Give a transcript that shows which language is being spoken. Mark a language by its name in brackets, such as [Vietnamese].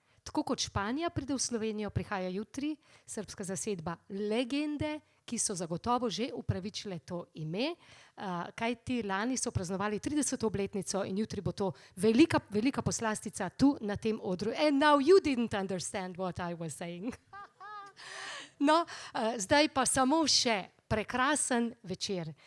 [Slovenian] Tako kot Španija pride v Slovenijo, prihaja jutri srbska zasedba Legende, ki so zagotovo že upravičile to ime, kajti lani so praznovali 30. obletnico in jutri bo to velika poslastica tu na tem odru. [English] And now you didn't understand what I was saying. [Slovenian] No, zdaj pa samo še prekrasen večer.